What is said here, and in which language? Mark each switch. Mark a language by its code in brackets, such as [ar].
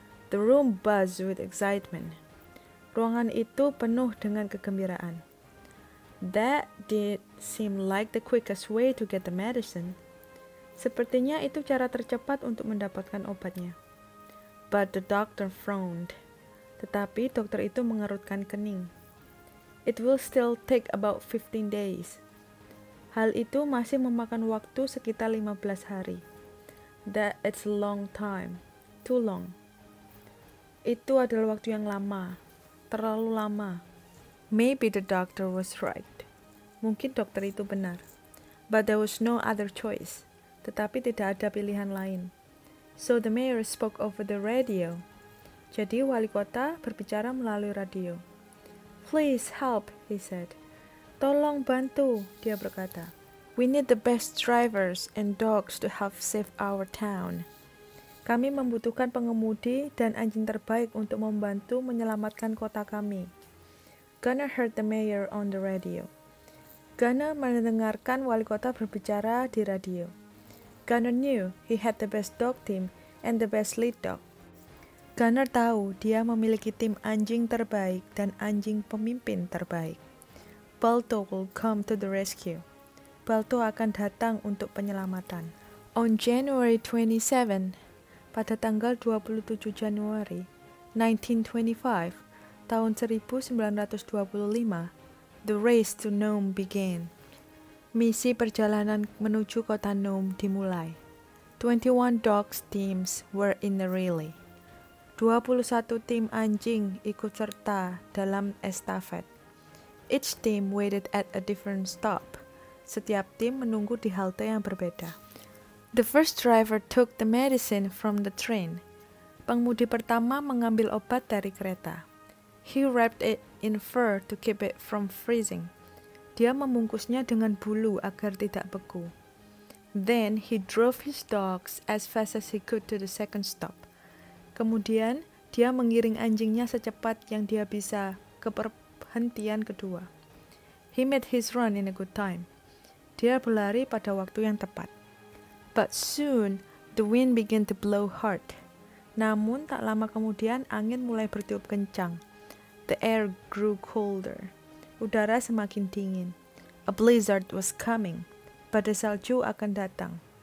[en] The room buzzed with excitement. [id] Ruangan itu penuh dengan kegembiraan. [en] That did seem like the quickest way to get the medicine. [id] Sepertinya itu cara tercepat untuk mendapatkan obatnya. [en] But the doctor frowned. [id] Tetapi dokter itu mengerutkan kening. [en] It will still take about 15 days. [id] Hal itu masih memakan waktu sekitar 15 hari. [en] That it's a long time. Too long. [id] Itu adalah waktu yang lama. Terlalu lama. [en] Maybe the doctor was right. [id] Mungkin dokter itu benar. [en] But there was no other choice. [id] Tetapi tidak ada pilihan lain. [en] So the mayor spoke over the radio. [id] Jadi wali kota berbicara melalui radio. [en] Please help, he said. [id] Tolong bantu, dia berkata. [en] We need the best drivers and dogs to help save our town. [id] Kami membutuhkan pengemudi dan anjing terbaik untuk membantu menyelamatkan kota kami. [en] Gunnar heard the mayor on the radio. [id] Gunnar mendengarkan wali kota berbicara di radio. [en] Gunnar knew he had the best dog team and the best lead dog. [id] Gunnar tahu dia memiliki tim anjing terbaik dan anjing pemimpin terbaik. [en] Balto will come to the rescue. [id] Balto akan datang untuk penyelamatan. [en] On January 27, [id] pada tanggal 27 Januari 1925, tahun 1925, [en] the race to Nome began. [id] Misi perjalanan menuju kota Nome dimulai. [en] 21 dogs teams were in the relay. [id] 21 tim anjing ikut serta dalam estafet. [en] Each team waited at a different stop. [id] Setiap tim menunggu di halte yang berbeda. [en] The first driver took the medicine from the train. [id] Pengemudi pertama mengambil obat dari kereta. [en] He wrapped it in fur to keep it from freezing. [id] Dia membungkusnya dengan bulu agar tidak beku. [en] Then he drove his dogs as fast as he could to the second stop. [id] Kemudian, dia mengiring anjingnya secepat yang dia bisa ke perhentian kedua. [en] He made his run in a good time. [id] Dia berlari pada waktu yang tepat. [en] But soon, the wind began to blow hard. [id] Namun, tak lama kemudian, angin mulai bertiup kencang. [en] The air grew colder. [id] Udara semakin dingin. [en] A blizzard was coming. [id] Badai salju akan datang.